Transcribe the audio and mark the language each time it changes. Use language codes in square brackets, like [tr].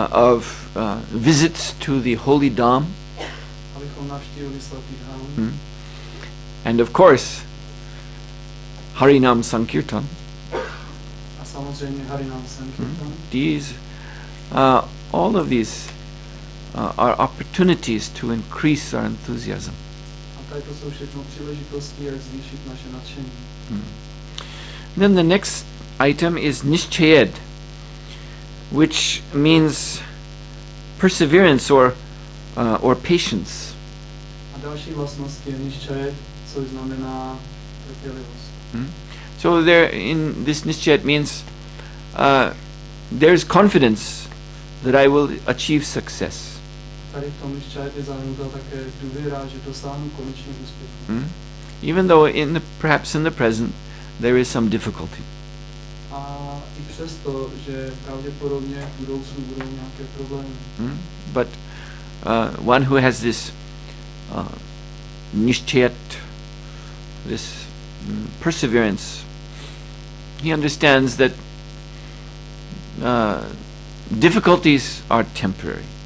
[en] Of visits to the holy Dham. [cs] Abychom navštívili svatý Dham. [en] And of course, Harinam Sankirtan. [cs] A samozřejmě Harinam Sankirtan. [en] These, all of these are opportunities to increase our enthusiasm. [cs] A tady to jsou všechno příležitosti, jak zvýšit naše nadšení. [en] Then the next item is Nishchayed, which means perseverance or patience. [cs] A další vlastnost je Nishchayed, což znamená trpělivost. [en] So there, in this Nishchayed means there's confidence that I will achieve success. [cs] Tady v tom Nishchayed je zahrnuta také důvěra, že dosáhnu konečně úspěchu. [en] Even though perhaps in the present there is some difficulty. [cs] A i přesto, že pravděpodobně v budoucnu budou nějaké problémy. [en] But one who has this nishchayat, this perseverance, he understands that difficulties are temporary.